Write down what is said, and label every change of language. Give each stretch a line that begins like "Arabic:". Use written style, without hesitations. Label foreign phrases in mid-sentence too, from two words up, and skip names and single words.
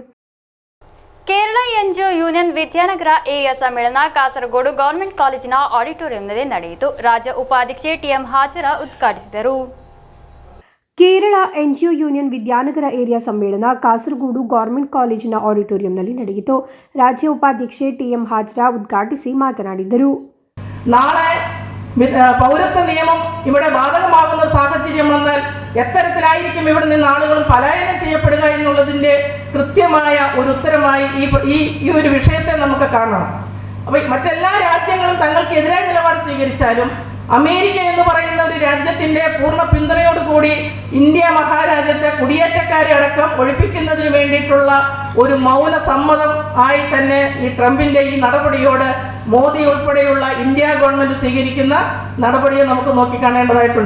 Kannada: ಕೇರಳ ಎನ್ಜಿಒ ಯೂನಿಯನ್ ವಿದ್ಯಾನಗರ ಏರಿಯಾ ಸಮ್ಮೇಳನ ಕಾಸರಗೋಡು ಗವರ್ನಮೆಂಟ್ ಕಾಲೇಜಿನ ಆಡಿಟೋರಿಯಂನಲ್ಲಿ ನಡೆಯಿತು. ರಾಜ್ಯ ಉಪಾಧ್ಯಕ್ಷೆ ಟಿಎಂ ಹಾಜರ ಉದ್ಘಾಟಿಸಿದರು. ಕೇರಳ ಎನ್ಜಿಒ ಯೂನಿಯನ್ ವಿದ್ಯಾನಗರ ಏರಿಯಾ ಸಮ್ಮೇಳನ ಕಾಸರಗೋಡು ಗವರ್ನಮೆಂಟ್ ಕಾಲೇಜಿನ ಆಡಿಟೋರಿಯಂನಲ್ಲಿ ನಡೆಯಿತು. ರಾಜ್ಯ ಉಪಾಧ್ಯಕ್ಷೆ ಟಿಎಂ ಹಾಜರಾ ಉದ್ಘಾಟಿಸಿ ಮಾತನಾಡಿದರು.
Malayalam: നാളെ പൗരത്വ നിയമം ഇവിടെ ബാധകമാകുന്ന സാഹചര്യം വന്നാൽ എത്തരത്തിലായിരിക്കും ഇവിടെ നിന്ന് ആളുകൾ പലായനം ചെയ്യപ്പെടുക എന്നുള്ളതിൻ്റെ കൃത്യമായ ഒരു ഉത്തരമായി ഈ ഒരു വിഷയത്തെ നമുക്ക് കാണണം. അപ്പോൾ മറ്റെല്ലാ രാജ്യങ്ങളും തങ്ങൾക്കെതിരായ നിലപാട് സ്വീകരിച്ചാലും അമേരിക്ക എന്ന് പറയുന്ന ഒരു രാജ്യത്തിന്റെ പൂർണ്ണ പിന്തുണയോടുകൂടി ഇന്ത്യ മഹാരാജ്യത്തെ കുടിയേറ്റക്കാരെ അടക്കം ഒഴിപ്പിക്കുന്നതിന് വേണ്ടിയിട്ടുള്ള ഒരു മൗന സമ്മതം ആയി തന്നെ ഈ ട്രംപിന്റെ ഈ നടപടിയോട് മോദി ഉൾപ്പെടെയുള്ള ഇന്ത്യ ഗവൺമെന്റ് സ്വീകരിക്കുന്ന നടപടിയെ നമുക്ക് നോക്കിക്കാണേണ്ടതായിട്ടുണ്ട്.